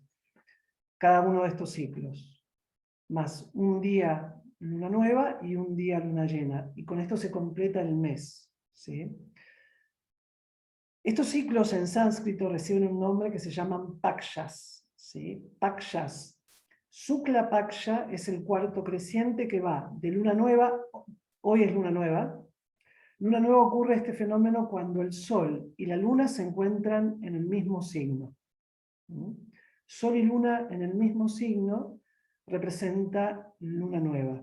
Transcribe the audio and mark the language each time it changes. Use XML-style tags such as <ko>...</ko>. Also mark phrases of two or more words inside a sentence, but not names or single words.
<es>Cada uno de estos ciclos, más un día luna nueva y un día luna llena. Y con esto se completa el mes, ¿sí? Estos ciclos en sánscrito reciben un nombre que se llaman pakshas, ¿sí? Pakshas. Shukla Paksha es el cuarto creciente que va de luna nueva, hoy es luna nueva. Luna nueva ocurre este fenómeno cuando el Sol y la Luna se encuentran en el mismo signo. Sol y Luna en el mismo signo representa luna nueva.</es>